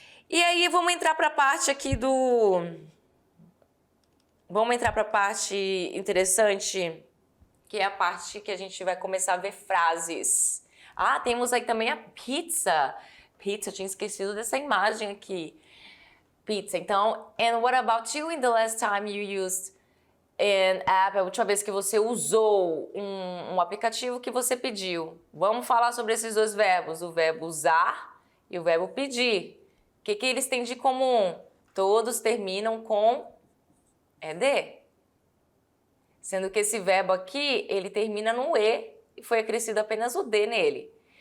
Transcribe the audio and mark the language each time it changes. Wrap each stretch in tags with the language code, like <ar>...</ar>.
<pt>E aí vamos entrar para a parte aqui Vamos entrar para a parte interessante, que é a parte que a gente vai começar a ver frases. Ah, temos aí também a pizza. Pizza, eu tinha esquecido dessa imagem aqui. Pizza.</pt> <en>Então, and what about you in the last time you used an app?</en> <pt>A última vez que você usou um aplicativo que você pediu. Vamos falar sobre esses dois verbos, o verbo usar e o verbo pedir. O que eles têm de comum? Todos terminam com ed. Sendo que esse verbo aqui, ele termina no e e foi acrescido apenas o d nele.</pt>